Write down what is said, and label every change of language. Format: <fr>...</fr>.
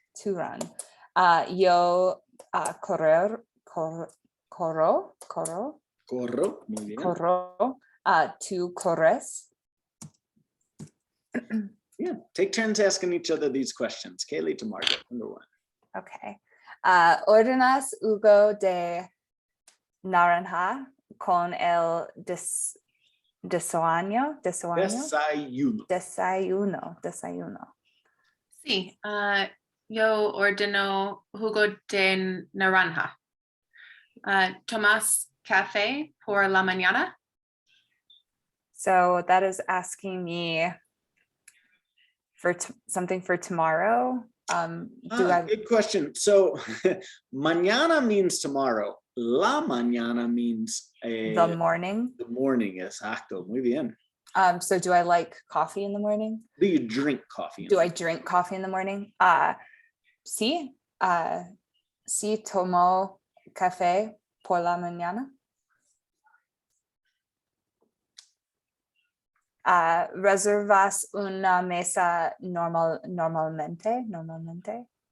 <en>To run.</en> <es>Yo corro. Corro. Muy bien. Corro. Tú corres.</es> <en>Yeah. Take turns asking each other these questions. Kaylee to Margaret, number 1. Okay.</en> <es>Ordenas jugo de naranja con el desayuno. Sí, yo ordeno jugo de naranja. ¿Tomas café por la mañana?</es> <en>So that is asking me for something for tomorrow. Good question. So mañana means tomorrow. La mañana means the morning. The morning, exacto.</en> <es>Muy bien.</es> <en>So do I like coffee in the morning? Do you drink coffee? Do I drink coffee in the morning?</en> <es>Sí. Sí tomo café por la mañana. ¿Reservas una mesa normalmente?</es>